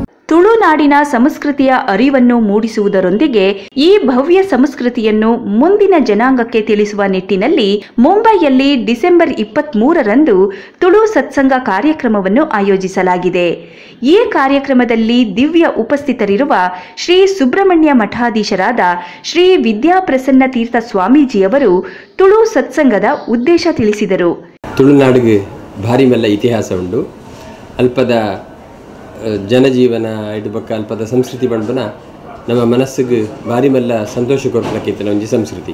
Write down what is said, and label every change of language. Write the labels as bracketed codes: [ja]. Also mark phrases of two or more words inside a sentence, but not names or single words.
[kn] ತುಳುನಾಡಿನ ಸಂಸ್ಕೃತಿಯ ಅರಿವನ್ನು ಮೂಡಿಸುವುದರೊಂದಿಗೆ ಈ ಭವ್ಯ ಸಂಸ್ಕೃತಿಯನ್ನು ಮುಂದಿನ ಜನಾಂಗಕ್ಕೆ ತಿಳಿಸುವ ನಿಟ್ಟಿನಲ್ಲಿ ಮುಂಬೈಯಲ್ಲಿ ಡಿಸೆಂಬರ್ 23ರಂದು ತುಳು ಸತ್ಸಂಗ ಕಾರ್ಯಕ್ರಮವನ್ನು ಆಯೋಜಿಸಲಾಗಿದೆ. ಈ ಕಾರ್ಯಕ್ರಮದಲ್ಲಿ ದಿವ್ಯ ಉಪಸ್ಥಿತರಿರುವ ಶ್ರೀ ಸುಬ್ರಹ್ಮಣ್ಯ ಮಠಾಧೀಶರಾದ ಶ್ರೀ ವಿದ್ಯಾಪ್ರಸನ್ನ ತೀರ್ಥ ಸ್ವಾಮೀಜಿಯವರು ತುಳು ಸತ್ಸಂಗದ ಉದ್ದೇಶ ತಿಳಿಸಿದರು. [tcy] ತುಳುನಾಡಿಗೆ ಭಾರಿ ಮೆಲ್ಲ ಇತಿಹಾಸ ಉಂಡು. ಅಲ್ಪದ ಜನಜೀವನ ಇಡು ಬಕ್ಕ ಅಲ್ಪದ ಸಂಸ್ಕೃತಿ ಬಂಡ್ಬನ ನಮ್ಮ ಮನಸ್ಸಿಗೆ ಭಾರಿ ಮೆಲ್ಲ ಸಂತೋಷ ಕೊರ್ಪಲಕ್ಕಿತ್ತು ಒಂಜಿ ಸಂಸ್ಕೃತಿ.